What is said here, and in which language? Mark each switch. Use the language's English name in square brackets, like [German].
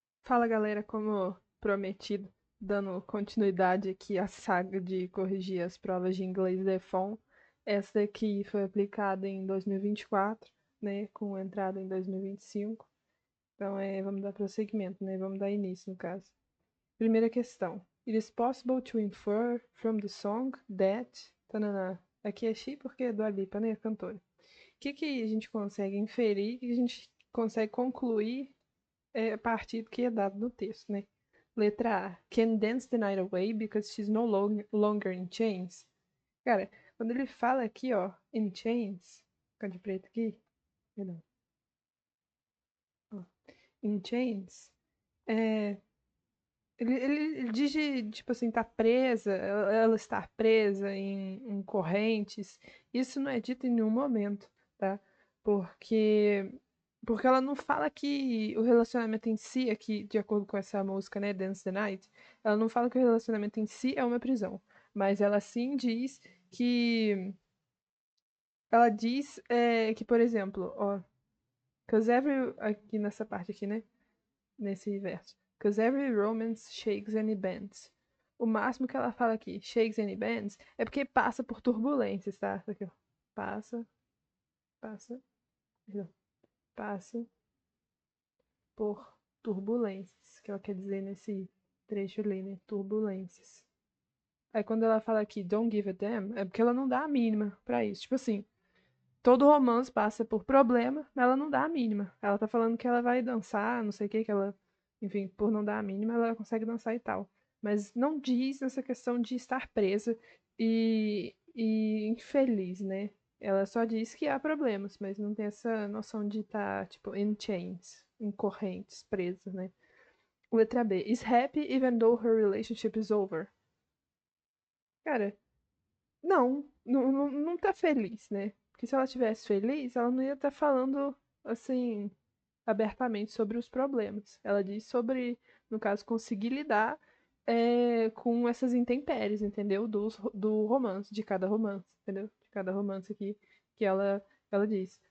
[Portuguese] Fala galera, como prometido, dando continuidade aqui à saga de corrigir as provas de inglês da EFON. Essa daqui foi aplicada em 2024, né, com entrada em 2025. Então, vamos dar prosseguimento, né, vamos dar início no caso. Primeira questão. [English] It is possible to infer from the song that... Tanana. [Portuguese] Aqui é She porque é Dua Lipa, né, a cantora. O que a gente consegue inferir, o que a gente consegue concluir a partir do que é dado no texto, né? Letra A. [English] Can dance the night away because she's no longer in chains. [Portuguese] Cara, quando ele fala aqui, ó, [English] in chains, [Portuguese] fica de preto aqui, perdão, ó, in chains, é, ele diz de, tipo assim, tá presa, ela está presa em correntes. Isso não é dito em nenhum momento, tá? Porque porque ela não fala que o relacionamento em si, aqui, de acordo com essa música, né, Dance the Night, ela não fala que o relacionamento em si é uma prisão, mas ela sim diz que ela diz que, por exemplo, ó, [English] cause every [Portuguese] aqui nessa parte aqui, né, nesse verso. [English] Because every romance shakes and it bends. [Portuguese] O máximo que ela fala aqui, [English] shakes and it bends, [Portuguese] é porque passa por turbulências, tá? Aqui, ó. Passa, passa, perdão, passa por turbulências, que ela quer dizer nesse trecho ali, né? Turbulências. Aí quando ela fala aqui, [English] don't give a damn, [Portuguese] é porque ela não dá a mínima pra isso. Tipo assim, todo romance passa por problema, mas ela não dá a mínima. Ela tá falando que ela vai dançar, não sei o que ela. Enfim, por não dar a mínima, ela consegue dançar e tal. Mas não diz essa questão de estar presa e infeliz, né? Ela só diz que há problemas, mas não tem essa noção de estar, tipo, [English] in chains, [Portuguese] em correntes, presa, né? Letra B. [English] Is happy even though her relationship is over. [Portuguese] Cara, não tá feliz, né? Porque se ela tivesse feliz, ela não ia estar falando assim abertamente sobre os problemas. Ela diz sobre, no caso, conseguir lidar com essas intempéries, entendeu? Do romance, de cada romance, entendeu? De cada romance aqui que ela diz.